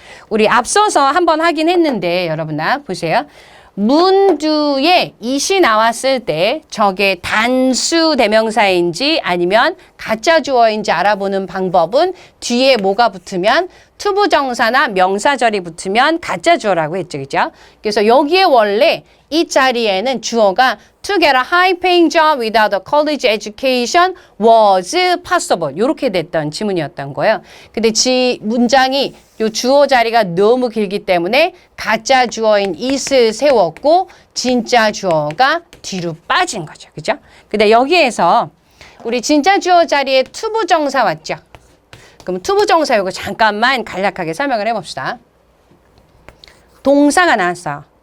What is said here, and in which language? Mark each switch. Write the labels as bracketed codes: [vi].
[ko] 우리 앞서서 한번 하긴 했는데 여러분아 보세요. 문두에 it이 나왔을 때 저게 단수 대명사인지 아니면 가짜 주어인지 알아보는 방법은 뒤에 뭐가 붙으면 투부정사나 명사절이 붙으면 가짜 주어라고 했죠. 그죠? 그래서 여기에 원래 이 자리에는 주어가 [en] to get a high-paying job without a college education was possible [ko] 이렇게 됐던 지문이었던 거예요. 근데 문장이 요 주어 자리가 너무 길기 때문에 가짜 주어인 it을 세웠고 진짜 주어가 뒤로 빠진 거죠. 그죠? 근데 여기에서 우리 진짜 주어 자리에 투부정사 왔죠? 그럼 투부정사 이거 잠깐만 간략하게 설명을 해봅시다. 동사가 나왔어.